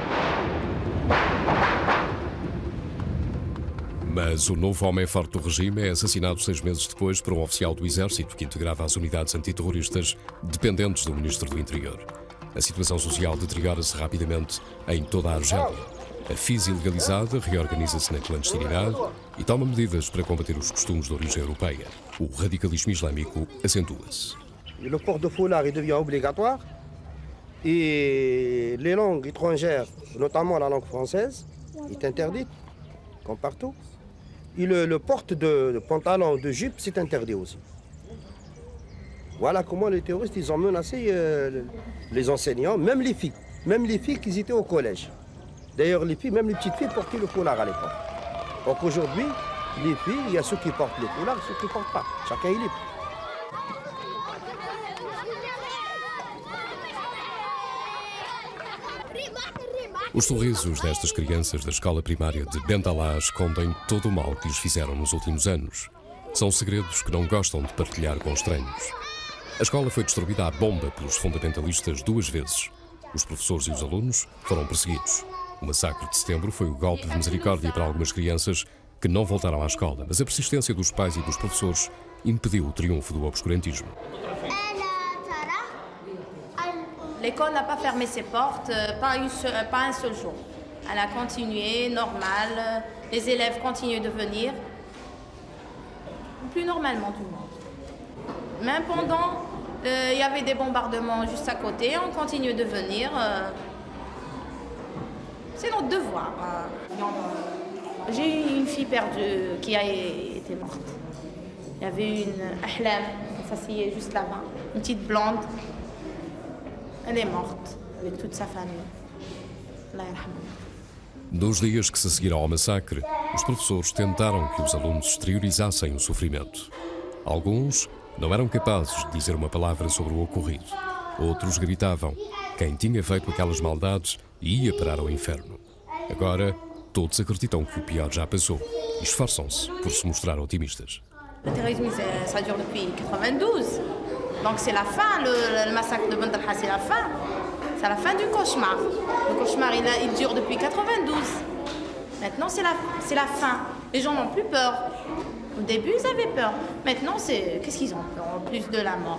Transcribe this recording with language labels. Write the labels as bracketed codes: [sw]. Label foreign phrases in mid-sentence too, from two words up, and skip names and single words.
[pt] Mas o novo homem forte do regime é assassinado 6 meses depois por um oficial do Exército que integrava as unidades antiterroristas dependentes do Ministro do Interior. A situação social deteriora-se rapidamente em toda a Argélia. A FIS ilegalizada reorganiza-se na clandestinidade e toma medidas para combater os costumes de origem europeia. O radicalismo islâmico acentua-se. [fr] Le port de foulard il devient obligatoire et les langues étrangères, notamment la langue française, est interdite, comme partout. Et le port de pantalon, de jupe, c'est interdit aussi. Voilà comment les terroristes ils ont menacé les enseignants, même les filles qui étaient au collège. D'ailleurs, les filles, même les petites filles portaient le foulard à l'époque. Donc aujourd'hui, les filles, il y a ceux qui portent le foulard et ceux qui ne portent pas. Chacun est libre. [pt] Os sorrisos destas crianças da escola primária de Bentalá escondem todo o mal que lhes fizeram nos últimos anos. São segredos que não gostam de partilhar com estranhos. A escola foi destruída à bomba pelos fundamentalistas 2 vezes. Os professores e os alunos foram perseguidos. O massacre de setembro foi o golpe de misericórdia para algumas crianças que não voltaram à escola, mas a persistência dos pais e dos professores impediu o triunfo do obscurantismo. [fr] L'école n'a pas fermé ses portes, pas un seul jour. Elle a continué, normal, les élèves continuent de venir, plus normalement tout le monde. Même pendant, il y avait des bombardements juste à côté, on continue de venir. C'est notre devoir. J'ai eu une fille perdue qui a été morte. Il y avait une Ahlam qui s'asseyait juste là-bas, une petite blonde. Elle est morte avec toute sa famille. [ar] الله يرحمها. [pt] Nos dias que se seguiram ao massacre, os professores tentaram que os alunos exteriorizassem o sofrimento. Alguns não eram capazes de dizer uma palavra sobre o ocorrido. Outros gritavam quem tinha feito aquelas maldades ia parar ao inferno. Agora, todos acreditam que o pior já passou e esforçam-se por se mostrar otimistas. [fr] Le terrorisme, ça dure depuis 92. Donc c'est la fin, le massacre de Bentalha, c'est la fin. C'est la fin du cauchemar. Le cauchemar, il dure depuis 92. Maintenant, c'est la fin. Les gens n'ont plus peur. Au début, ils avaient peur. Maintenant, qu'est-ce qu'ils ont peur en plus de la mort?